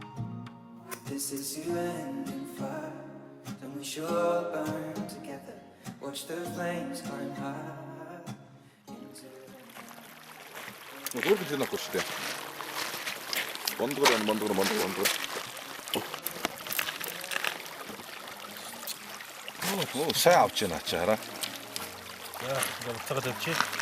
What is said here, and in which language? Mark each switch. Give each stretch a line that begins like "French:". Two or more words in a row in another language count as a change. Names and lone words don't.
English: This is you ending fire. Then we should all burn together. watch the flames climb high.
Mongolian: Зураг л нөхгүй шүү дээ. Бондгор. Оо, сайн авч яана чи хараа. Яа, буцаагаад явчих.